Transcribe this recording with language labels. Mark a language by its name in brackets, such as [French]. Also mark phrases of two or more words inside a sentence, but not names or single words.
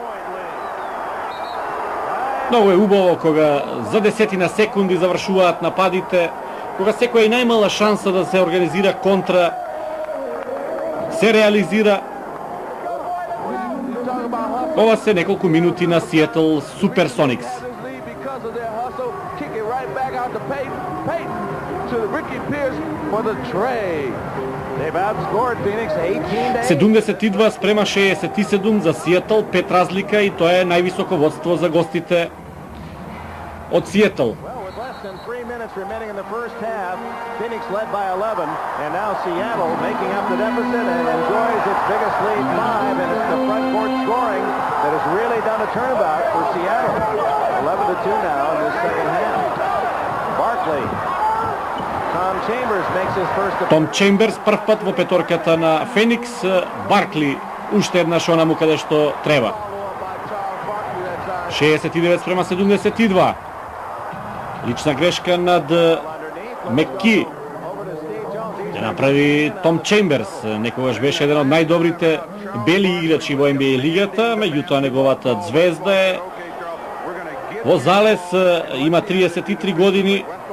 [Macedonian] Многу е убаво кога за десетина секунди завршуваат нападите, кога секоја и најмала шанса да се организира контра се реализира. Ова се неколку минути на Сиетл Суперсоникс. [English] They've outscored Phoenix 18-8. [Macedonian] 72 спрема 67 за Сиетл, 5 разлика и тоа е највисоко водство за гостите од Сиетл. [English] Well, with less than 3 minutes remaining in the first half, Phoenix led by 11, and now Seattle making up the deficit and enjoys its biggest lead 5, and it's the front court scoring that has really done a turnabout for Seattle. 11-2 now in this second half. Barkley. Tom Chambers makes his first appearance. [Macedonian] Том Чемберс прв пат во петорката на Феникс, Баркли уште еднаш онаму каде што треба. 69 спрема 72. Лична грешка над Меки. Ја направи Том Чемберс, некогаш беше еден од најдобрите бели играчи во NBA лигата, меѓутоа неговата звезда е во залез, има 33 години.